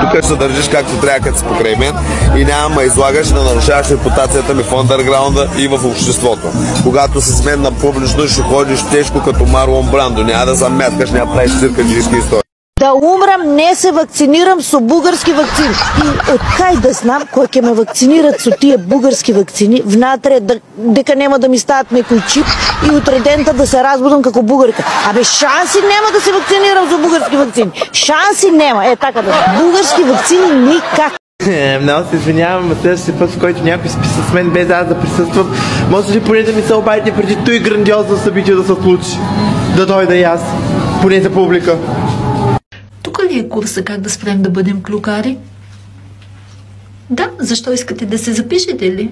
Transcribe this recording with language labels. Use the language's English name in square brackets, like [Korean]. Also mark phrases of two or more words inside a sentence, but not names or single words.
[Bulgarian] тук ще се държиш както трябва, като си покрай мен и няма ме излагаш да нарушаваш репутацията ми в андерграунда и в обществото. Когато си с мен на публично, ще ходиш тежко като Марлон Брандо, няма да замяткаш, няма правиш циркаджийски истории. [Macedonian] Да умрам, не се вакцинирам со бугарски вакцини. И откај да знам, кој ќе ме вакцинират со тие бугарски вакцини, внатре дека нема да ми стават некој чип и утре дента да се разбудам како бугарка. Абе, шанси нема да се вакцинирам со бугарски вакцини. Шанси нема. Така да. Бугарски вакцини никак. [Bulgarian] Много се извинявам, но следващия път, в който някой списа с мен без аз да присъствам, може ли поне да ми се обадите преди той грандиозно събитие да се случи? Да дойда и аз, поне за публика. Тук ли е курса как да спрем да бъдем клюкари? Да, защо искате да се запишете ли?